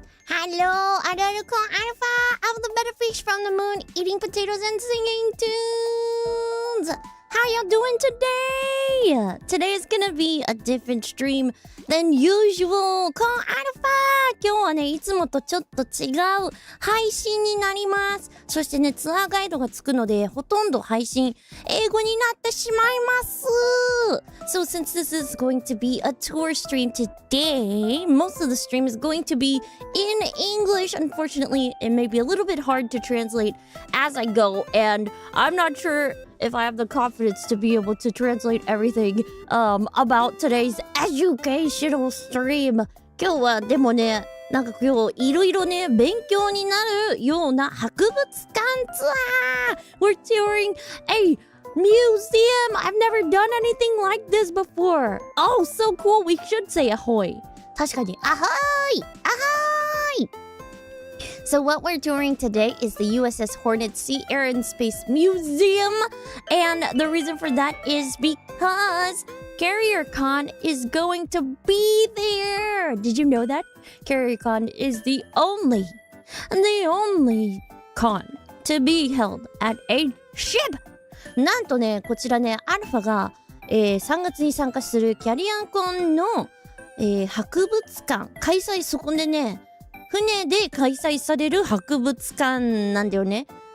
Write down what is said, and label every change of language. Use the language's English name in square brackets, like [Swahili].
[English] Hello, Araruko Alpha of the better fish from the moon, eating potatoes and singing tunes. How y'all doing today? Today is gonna be a different stream than usual. [Japanese] コンアルファ今日はね、いつもとちょっと違う配信になります。そしてね、ツアーガイドがつくので、ほとんど配信、英語になってしまいます。 [English] So since this is going to be a tour stream today, most of the stream is going to be in English. Unfortunately, it may be a little bit hard to translate as I go, and I'm not sure if I have the confidence to be able to translate everything about today's educational stream. [Japanese] 今日はでもね、なんか今日いろいろね、勉強になるような博物館ツアー [English] We're touring a museum! I've never done anything like this before. Oh, so cool. We should say ahoy. [Japanese] 確かに、 [English] ahoy! Ahoy! So what we're touring today is the USS Hornet Sea, Air and Space Museum. And the reason for that is because CarrierCon is going to be there. Did you know that? CarrierCon is the only con to be held at a ship. [Japanese] なんとね、こちらね、アルファが、3月に参加するキャリアンコンの、博物館開催、そこでね、船で開催される博物館なんだよね。